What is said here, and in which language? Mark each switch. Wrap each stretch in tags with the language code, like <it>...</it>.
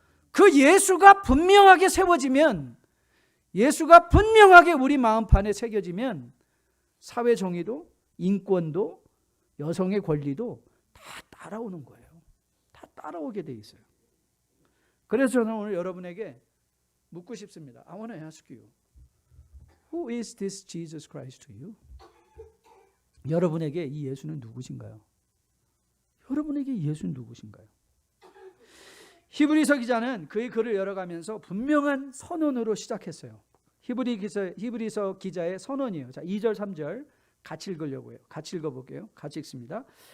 <ko>그 예수가 분명하게 세워지면, 예수가 분명하게 우리 마음판에 새겨지면 사회정의도, 인권도, 여성의 권리도 다 따라오는 거예요. 다 따라오게 돼 있어요. 그래서 저는 오늘 여러분에게 묻고 싶습니다.</ko> <en>I want to ask you, who is this Jesus Christ to you?</en> <ko>여러분에게 이 예수는 누구신가요? 여러분에게 예수는 누구신가요? 히브리서 기자는 그의 글을 열어가면서 분명한 선언으로 시작했어요. 히브리서 기자의 선언이에요. 자, 2절 3절 같이 읽으려고요. 같이 읽어볼게요. 같이 읽습니다.</ko>